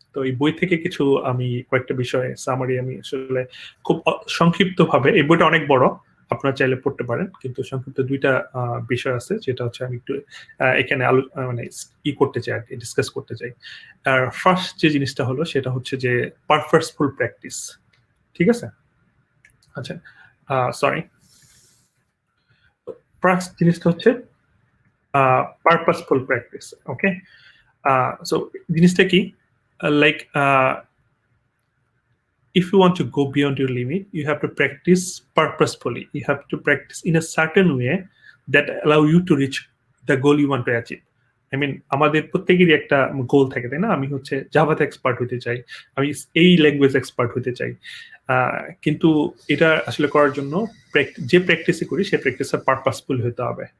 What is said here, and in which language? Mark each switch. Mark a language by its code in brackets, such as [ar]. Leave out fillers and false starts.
[bn] তো এই বই থেকে কিছু আমি কয়েকটা বিষয়ে সামারি আমি আসলে খুব সংক্ষিপ্ত ভাবে, এই বইটা অনেক বড়, আপনারা চাইলে পড়তে পারেন, কিন্তু সংক্ষিপ্ত দুইটা বিষয় আছে যেটা হচ্ছে আমি একটু এখানে মানে করতে চাই আর কি, ডিসকাস করতে চাই। আর ফার্স্ট যে জিনিসটা হলো সেটা হচ্ছে যে পারপাসফুল প্র্যাকটিস। ঠিক আছে? আচ্ছা, সরি, ফার্স্ট জিনিসটা হচ্ছে পারপাসফুল প্র্যাকটিস। [en] okay, so [bn] জিনিসটা কি, [en] Like if you want to go beyond your limit, you have to practice purposefully. You have to practice in a certain way that allow you to reach the goal you want to achieve. I mean, [bn] আমাদের প্রত্যেকেরই একটা গোল থাকে, তাই না? আমি হচ্ছে জাভাতে expert হতে চাই, আমি এই ল্যাঙ্গুয়েজ এক্সপার্ট হতে চাই, কিন্তু এটা আসলে করার জন্য যে প্র্যাকটিসই করি সেই প্র্যাকটিসটা পারপাসফুল হতে হবে।